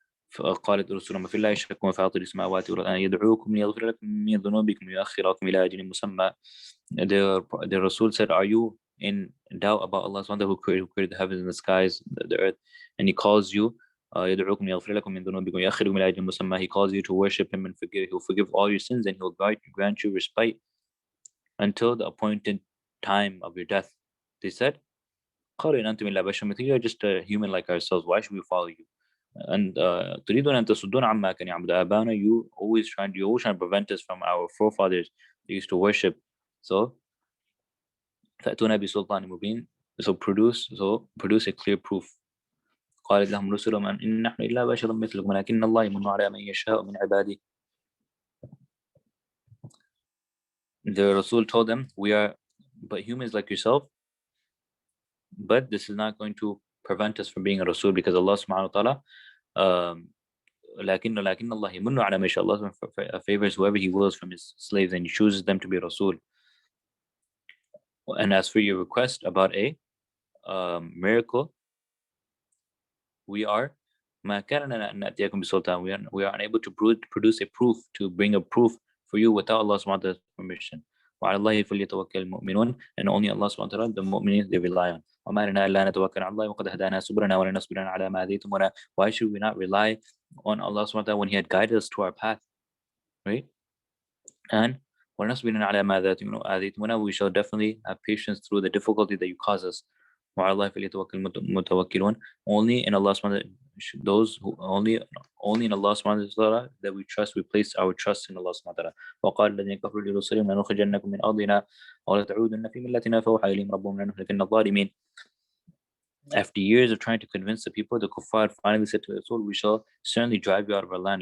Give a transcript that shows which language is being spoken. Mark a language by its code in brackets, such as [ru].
[ar] فقالت رسلهم في الله شك وفاطر السماوات والأرض أن يدعوكم ليغفر لكم من ذنوبكم ويؤخركم إلى أجل مسمى. [en] The Rasul said, are you in doubt about Allah subhanahu wa ta'ala, who created the heavens and the skies, the earth, and He calls you [ar] يدعوكم ليغفر لكم من ذنوبكم ويؤخركم إلى أجل مسمى. [en] He calls you to worship Him and He will forgive all your sins, and He will grant you respite until the appointed time of your death. They said, [ar] قالوا إن أنتم إلا بشر مثلنا, [en] you are just a human like ourselves, why should we follow you? And [ar] تريدون أن تصدون عما كان يعبد آباؤنا, [en] you always trying to prevent us from our forefathers they used to worship. So [ar] فأتونا بسلطان مبين, [en] so produce a clear proof. [ar] قالت لهم رسلهم إن نحن إلا بشر مثلكم ولكن الله يمن على من يشاء من عباده. [en] The Rasul told them, we are but humans like yourself, but this is not going to prevent us from being a Rasul, because Allah subhanahu wa ta'ala [ar] لكن الله يمن على من يشاء. [en] Allah favors whoever He wills from His slaves, and He chooses them to be Rasul. And as for your request about a miracle, we are [ar] ما كان لنا أن نأتيكم بسلطان, [en] we are unable to produce a proof, to bring a proof for you without Allah subhanahu wa ta'ala's permission. [ar] وعلى الله فليتوكل المؤمنون, [en] and only Allah subhanahu wa ta'ala the mu'mineen they rely on. [ar] وما لنا إلا نتوكل على الله وقد هدانا سبلنا ولنصبرن على ما هديتمونا. [en] Why should we not rely on Allah subhanahu wa ta'ala when He had guided us to our path, right? And [ar] ولنصبرن على ما هديتمونا, [en] we shall definitely have patience through the difficulty that you cause us. [ar] وعلى الله فليتوكل المتوكلون, [en] only in Allah subhanahu wa ta'ala, those who only in Allah subhanahu wa ta'ala that we trust, we place our trust in Allah subhanahu wa ta'ala. [ar] وقال الذين كفروا لرسلهم لنخرجنكم من أرضنا ولتعودن في ملتنا فأوحى إليهم ربهم لنهلكن الظالمين. [en] After years of trying to convince the people, the kuffar finally said to the Rasul, we shall certainly drive you out of our land.